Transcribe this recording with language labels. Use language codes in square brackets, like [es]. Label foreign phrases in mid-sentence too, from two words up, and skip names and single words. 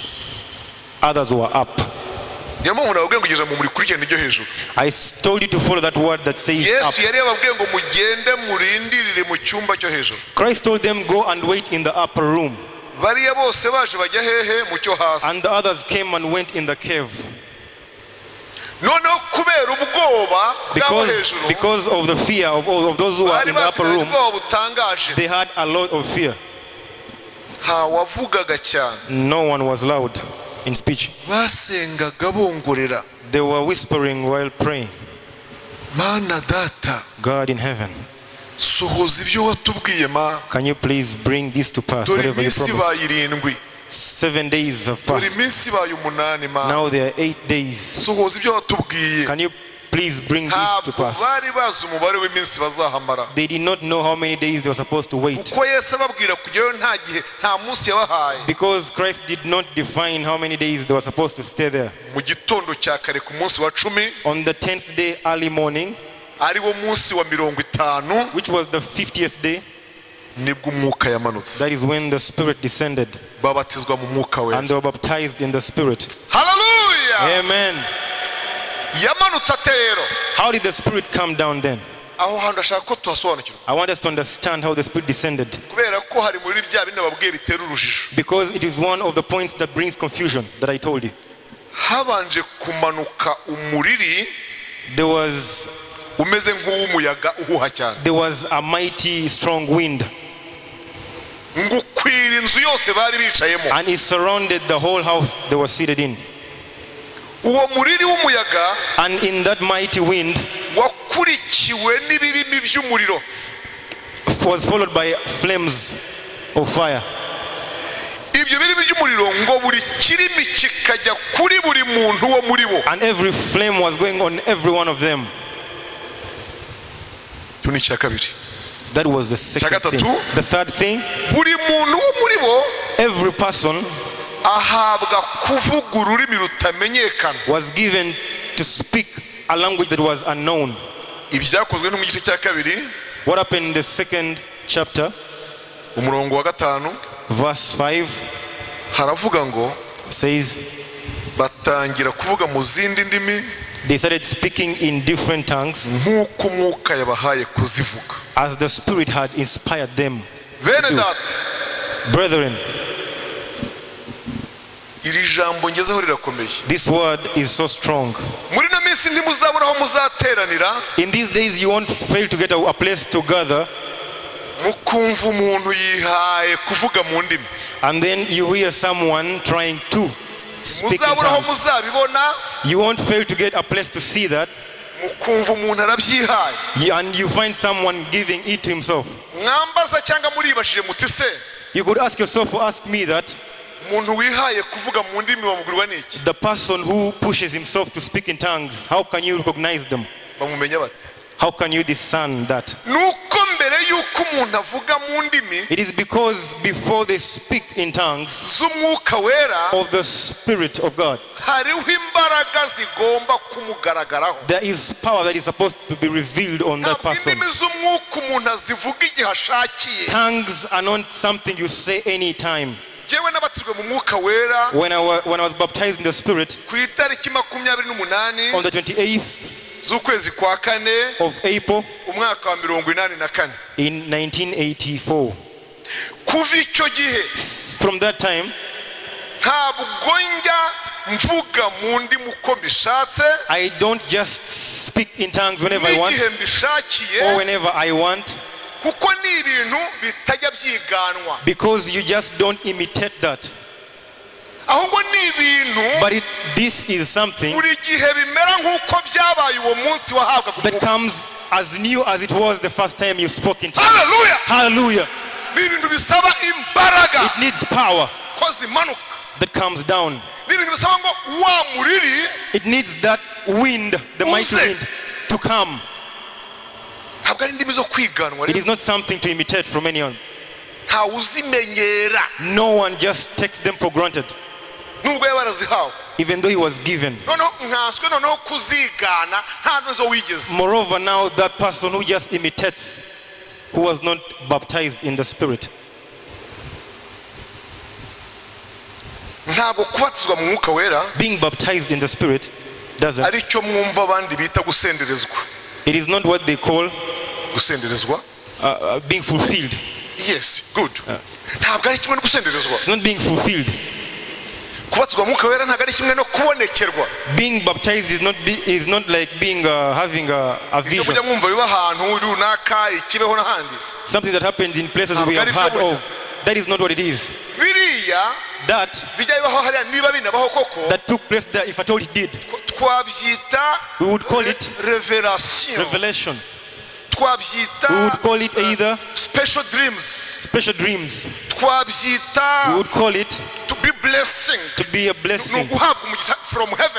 [en] Others were up. [rw] Niyo mpamvu nababwiye ngo ugeze mu murikurikirane iryo hejuru. [en] I told you to follow that word that says up. [rw] Yesu yari yababwiye ngo mugende murindirire mu cyumba cyo hejuru. [en] Christ told them, go and wait in the upper room. [rw] Bariya bose baje bajya hehe? Mu cyo hasi. [en] And the others came and went in the cave. [rw] Noneho kubera ubwoba bw'abo hejuru, [en] Because of the fear of all of those who are [rw] bari [en] in the upper [rw] basigaye [en] room, [rw] ubwoba butangaje. [en] they had a lot of fear. [rw] Ntawavugaga cyane, [en] No one was loud in speech. [rw] basengaga bongorera. [en] They were whispering while praying. [rw] Mana data, [en] God in heaven, [rw] sohoza ibyo watubwiye ma. [en] can you please bring this to pass, [rw] Dore [en] whatever you [rw] iminsi [en] promised? [rw] bayirindwi, [en] 7 days have [rw] dore [en] passed. [rw] iminsi baye umunani ma. [en] Now there are 8 days. [rw] Sohoza ibyo watubwiye. [en] Can you please bring this to [rw] Ntabwo [en] pass? [rw] bari bazi umubare w'iminsi bazahamara, [en] They did not know how many days they were supposed to wait, [rw] kuko Yesu ababwira kujyayo nta gihe nta munsi yabahaye. [en] because Christ did not define how many days they were supposed to stay there. [rw] Mu gitondo cya kare ku munsi wa 10 [en] On the 10th day early morning, [rw] ari wo munsi wa 50, [en] which was the 50th day, [rw] nibwo umwuka yamanutse, [en] that is when the Spirit descended [rw] babatizwa mu mwuka we. [en] and they were baptized in the Spirit. [rw] Haleluya! [en] Amen. [rw] Yamanutse ate rero? [en] How did the Spirit come down then? [rw] Aho hantu ashaka ko tuhasobanukirwa, [en] I want us to understand how the Spirit descended, [rw] kubera ko hari muri bya bindi babwiye bitera urujijo. [en] because it is one of the points that brings confusion that I told you. [rw] Habanje kumanuka umuriri [en] There was [rw] umeze nk'uw'umuyaga uhuha cyane, [en] a mighty strong wind, [rw] ngo ukwira inzu yose bari bicayemo. [en] and it surrounded the whole house they were seated in. [rw] Uwo muriri w'umuyaga [en] And in that mighty wind [rw] wakurikiwe n'ibirimi by'umuriro. [en] was followed by flames of fire. [rw] Ibyo birimi by'umuriro ngo buri kirimi kikajya kuri buri muntu wo muri bo. [en] And every flame was going on every one of them. [rw] Icyo ni icya kabiri. [en] That was the second thing. [rw] Gatatu. [en] The third thing, [rw] Buri muntu wo muri bo [en] every person [rw] ahabwa kuvuga ururimi rutamenyekana. [en] was given to speak a language that was unknown. [rw] Ibyakozwe no mu gice cya kabiri [en] What happened in the second chapter, [rw] umurongo wa 5 [en] verse 5, [rw] haravuga ngo [en] says [rw] batangira kuvuga mu zindi ndimi [en] they started speaking in different tongues [rw] nk'uko umwuka yabahaye kuzivuga. [en] as the Spirit had inspired them. [rw] Bene data, [en] Brethren, [rw] iri jambo ngezeho rirakomeye. [en] this word is so strong. [rw] Muri no minsi ntimuzabona aho muzateranira [en] In these days you won't fail to get a place to gather, [rw] mukumva umuntu yihaye kuvuga mu ndimi. [en] and then you hear someone trying to speak in [rw] Muzabona aho [en] tongues. [rw] muzabibona, [en] You won't fail to get a place to see that, [rw] mukumva umuntu arabyihaye. [en] and you find someone giving it to himself. [rw] Mwambaza cyangwa muribashije muti se [en] You could ask yourself or ask me that [rw] umuntu wihaye kuvuga mu ndimi bamubwirwa n'iki? [en] the person who pushes himself to speak in tongues, how can you recognize them? [rw] Bamumenya bate? [en] How can you discern that? [rw] Nuko mbere yuko umuntu avuga mu ndimi [en] It is because before they speak in tongues [rw] z'umwuka wera [en] of the Spirit of God, [rw] hariho imbaraga zigomba kumugaragaraho. [en] there is power that is supposed to be revealed on that [rw] Ntabwo [en] person. [rw] indimi z'umwuka umuntu azivuga igihe ashakiye. [en] Tongues are not something you say anytime. [rw] Jewe nabatijwe mu mwuka wera [en] When I was baptized in the Spirit [rw] ku itariki 28 [en] on the 28th [rw] z'ukwezi kwa 4 [en] of April [rw] umwaka wa 84. [en] in 1984. [rw] Kuva icyo gihe [en] From that time, [rw] ntabwo njya mvuga mu ndimi uko mbishatse [en] I don't just speak in tongues whenever I want [rw] n'igihe mbishakiye, [en] or whenever I want, [rw] kuko ni ibintu bitajya byiganwa, [en] because you just don't imitate that. [rw] ahubwo ni ibintu [en] But this is something [rw] buri gihe bimera nk'uko byabaye uwo munsi wahabwaga [en] that [rw] umwuka. [en] comes as new as it was the first time you spoke in tongues. [rw] Hallelujah! [en] Hallelujah. [rw] Ni ibintu bisaba imbaraga [en] It needs power [rw] ko zimanuka. [en] that comes down. [rw] ni ibintu bisaba ngo wa muriri [en] It needs that wind, the mighty [rw] Uze. [en] wind, to come. [rw] ntabwo ari indimi zo kwiganwa [en] It is not something to imitate from anyone. [rw] ntawe uzimenyera [en] No one just takes them for granted, [rw] nubwo yaba yarazihawe [en] even though he was given. [rw] noneho nkanswe noneho kuzigana nta nizo wigeze [en] Moreover, now that person who just imitates, who was not baptized in the Spirit. [rw] ntabwo kubatizwa mu mwuka wera [en] Being baptized in the Spirit doesn't. [rw] ari cyo mwumva abandi bita gusenderezwa [en] It is not what they call [rw] gusenderezwa [en] being fulfilled. yes good [rw] ntabwo ari kimwe no gusenderezwa [en] It's not being fulfilled. [rw] kubatizwa mu mwuka wera ntabwo ari kimwe no kubonekerwa [en] Being baptized is not like being having a [rw] ibyo [en] vision. [rw] mujya mwumva biba ahantu runaka ikibeho n'ahandi [en] Something that happens in places we have heard of. That is not what it is. [rw] biriya [en] That [rw] bijya bibaho hariya niba binabaho koko [en] that took place there, if at all it did, [rw] twabyita [en] we would call it revelation revelation. We [rw] twabyita [en] would call it either special dreams special dreams. We [rw] twabyita [en] would call it to be blessing to be a [rw] ni [en] blessing, [rw] uguhabwa umugisha [en] from heaven